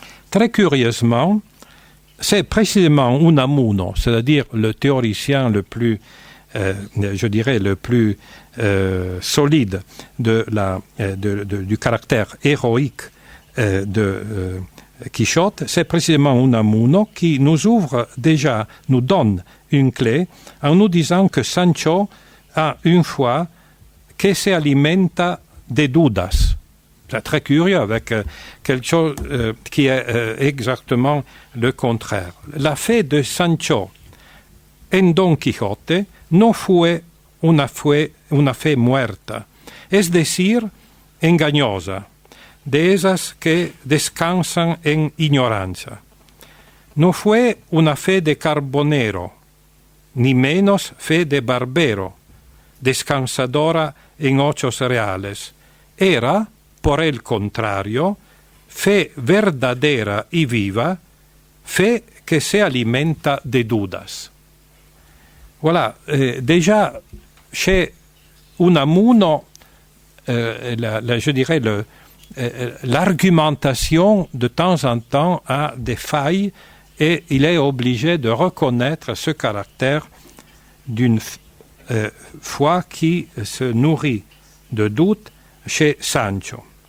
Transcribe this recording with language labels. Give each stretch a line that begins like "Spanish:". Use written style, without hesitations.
French: Très curieusement, c'est précisément Unamuno, c'est-à-dire le théoricien le plus, je dirais, le plus solide du caractère héroïque de Quichotte, c'est précisément Unamuno qui nous donne une clé en nous disant que Sancho a une foi
Spanish: que se alimenta de dudas.
French: C'est très curieux avec quelque chose qui est exactement le contraire.
Spanish: La fe de Sancho en Don Quijote no fue una fe muerta, es decir, engañosa, de esas que descansan en ignorancia. No fue una fe de carbonero, ni menos fe de barbero, descansadora en hechos reales. Era, por el contrario, fe verdadera y viva, fe que se alimenta de dudas.
French: Voilà, déjà, chez Unamuno, je dirais, l'argumentation de temps en temps a des failles, et il est obligé de reconnaître ce caractère d'une foi qui se nourrit de doutes chez Sancho.